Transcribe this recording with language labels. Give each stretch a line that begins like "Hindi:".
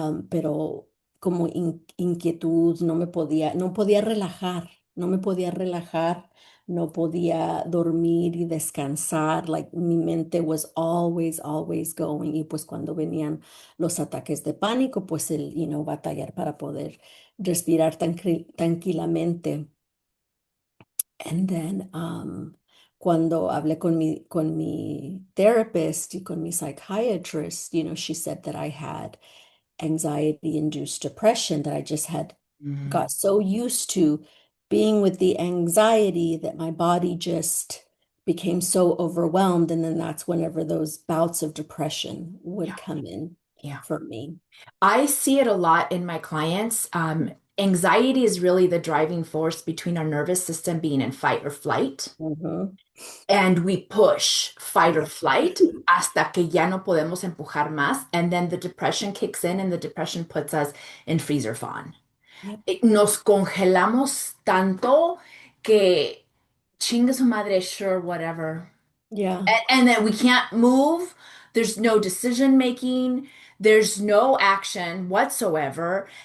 Spanish: Pero como inquietud, no podía relajar, no podía dormir y descansar.
English: Like
Spanish: mi mente
English: was always, always going.
Spanish: Y pues cuando venían los ataques de pánico, pues batallar para poder respirar tranquilamente.
English: And then
Spanish: cuando hablé con mi
English: therapist
Spanish: y con mi
English: psychiatrist, she said that I had anxiety-induced depression, that I just had Mm, got so used to being with the anxiety that my body just became so overwhelmed. And then that's whenever those bouts of depression would yeah, come in yeah. for me. I see it a lot in my clients. Anxiety is really the driving force between our nervous system being in fight or flight. Mhm. And we push fight or flight
Spanish: hasta que ya no podemos empujar más.
English: And then the depression kicks in, and the depression puts us in freeze or fawn. Yep.
Spanish: Nos congelamos tanto que chinga su madre,
English: sure, whatever. Yeah. And then we can't move. There's no decision making. There's no action whatsoever.